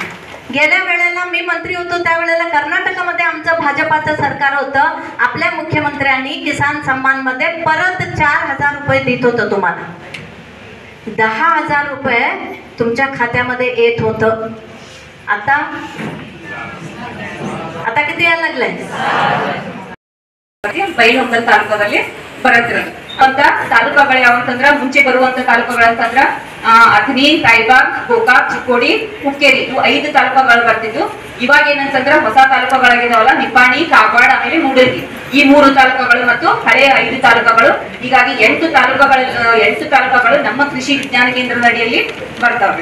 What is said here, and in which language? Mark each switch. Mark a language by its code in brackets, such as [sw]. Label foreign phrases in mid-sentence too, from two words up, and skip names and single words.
[mr] गेल्या वेळेला मी मंत्री होतो त्यावेळेला कर्नाटकमध्ये आमचं भाजपाचं सरकार होतं। आपल्या मुख्यमंत्र्यांनी किसान सन्मान मध्ये परत 4000 रुपये देत होतं तुम्हाला। 10,000 रुपये तुमच्या खात्यामध्ये येत होतं। आता किती यायला लागलंय, [kn] ಬೈಲಹೊಂಗಲ ತಾಲೂಕದಲ್ಲಿ ಬರುತ್ತೆ ಅಂತ ತಾಲೂಕಗಳು ಯಾವಂತಂದ್ರೆ ಮುಂಚೆ ಬರುವಂತ ತಾಲೂಕಗಳಂತಂದ್ರೆ ಅಥಣಿ, ರಾಯಬಾಗ್, ಗೋಕಾಕ್, ಚಿಕ್ಕೋಡಿ, ಹುಕ್ಕೇರಿ ಇವು 5 ತಾಲೂಕಗಳು ಬರ್ತಿದ್ವು। ಇವಾಗ ಏನಂತಂದ್ರೆ ಹೊಸ ತಾಲೂಕಗಳಾಗಿದಾವಲ್ಲ, ನಿಪ್ಪಾಣಿ, ಕಾಗವಾಡ, ಆಮೇಲೆ ಮೂಡೇರಿ, ಈ 3 ತಾಲೂಕಗಳು ಮತ್ತು ಹಳೆಯ 5 ತಾಲೂಕಗಳು, ಹೀಗಾಗಿ 8 ತಾಲೂಕಗಳು ನಮ್ಮ ಕೃಷಿ ವಿಜ್ಞಾನ ಕೇಂದ್ರದ ಅಡಿಯಲ್ಲಿ ಬರ್ತಾವೆ।